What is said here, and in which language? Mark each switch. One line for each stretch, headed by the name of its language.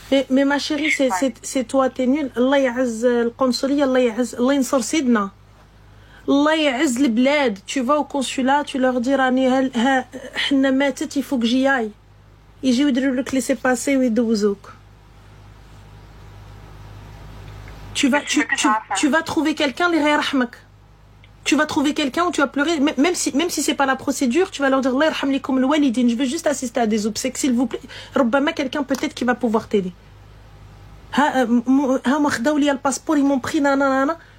French: mais ma chérie, c'est toi, t'es nulle.
Arabic: Allah يعز القنصلية, Allah ينصر سيدنا. Allah يعز البلاد.
French: Tu vas au consulat, tu leur dis
Arabic: راني حنا ماتت,
French: il faut que j'y aille.
Arabic: يجيو يديروا لك laisser passer ويدوزوك.
French: Tu vas trouver quelqu'un
Arabic: اللي غيرحمك.
French: Tu vas trouver quelqu'un où tu vas pleurer, même si c'est pas la procédure, tu vas leur dire
Arabic: Allah yarham likum al-walidin,
French: je veux juste assister à des obsèques, s'il vous plaît. Rabbama, quelqu'un peut-être qui va pouvoir t'aider. Le passeport, ils m'ont pris, nanana.